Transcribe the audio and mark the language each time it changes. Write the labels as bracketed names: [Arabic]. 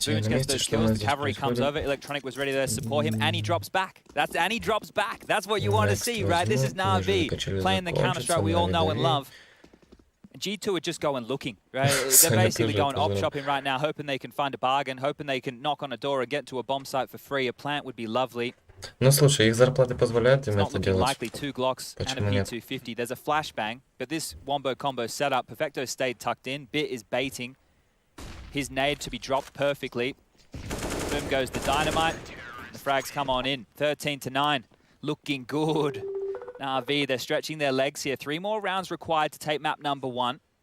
[English] Boomich gets those kills, the cavalry comes over, Electronic was ready to support him, and he drops back. That's what you want to see, right? This is Navi playing the Counter-Strike we all know and love. G2 are just going looking, right? They're basically going op shopping right now, hoping they can find a bargain, hoping they can knock on a door and get to a bomb site for free. A plant would be lovely. [Russian] Ну слушай, их зарплаты позволяют им это делать. [English] Likely 2 Glocks and a P250. There's a flashbang, but this wombo combo setup, Perfecto stayed tucked in. Bit is baiting his nade to be dropped perfectly. Boom goes the dynamite. The frags come on in. 13-9, looking good. Navi, they're stretching their legs here. 3 more rounds required to take map number 1.